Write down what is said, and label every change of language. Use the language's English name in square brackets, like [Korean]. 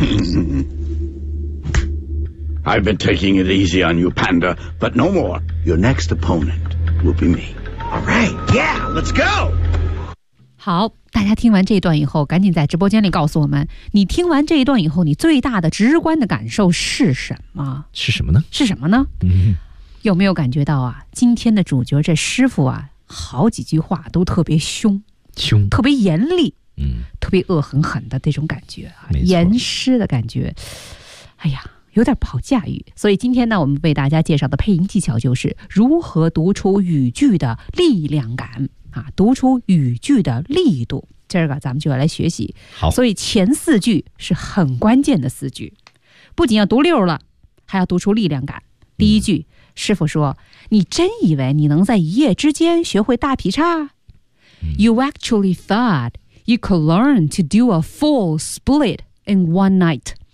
[English] I've been taking it easy on you, Panda, but no more. Your next opponent will be me. All right, yeah, let's go. [Chinese] 好，大家听完这一段以后，赶紧在直播间里告诉我们，你听完这一段以后，你最大的直观的感受是什么？是什么呢？是什么呢？嗯，有没有感觉到啊？今天的主角这师傅啊，好几句话都特别凶，凶，特别严厉，嗯，特别恶狠狠的这种感觉啊，严师的感觉。哎呀，有点不好驾驭。所以今天呢，我们为大家介绍的配音技巧就是如何读出语句的力量感啊，读出语句的力度。今儿个咱们就要来学习。好，所以前四句是很关键的四句，不仅要读溜了，还要读出力量感。第一句，师傅说：“你真以为你能在一夜之间学会大劈叉？” [English] You actually thought you could learn to do a full split in one night.